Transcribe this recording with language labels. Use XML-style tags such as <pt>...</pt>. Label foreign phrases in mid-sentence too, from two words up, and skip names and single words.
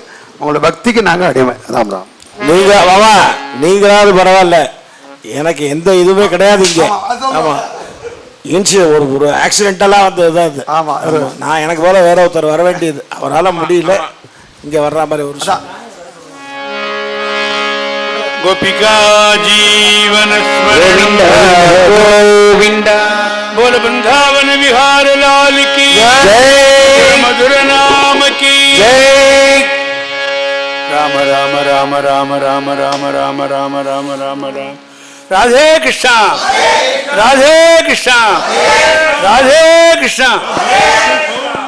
<ta>உங்களோட பக்திக்கு நாங்கள் அடிமை. அதான் தான் நீங்கள் மாமா, நீங்களாவது பரவாயில்ல, எனக்கு எந்த இதுவுமே கிடையாது இங்கே. ஆமாம், ஒரு ஆக்சிடென்டெல்லாம் வந்தது தான் இது. ஆமாம், நான் எனக்கு போல வேற ஒருத்தர் வர வேண்டியது, அவரால் முடியல இங்கே வர்ற மாதிரி ஒரு</ta> <sa>गोपिका जीवन स्मरण गोविंद</sa> <hi>बोल वृंदावन विहार लाल की जय, मधुर नाम की जय। राम राम राम राम राम राम राम राम राम राम राम। राधे कृष्णा, राधे कृष्णा, राधे कृष्णा।</hi>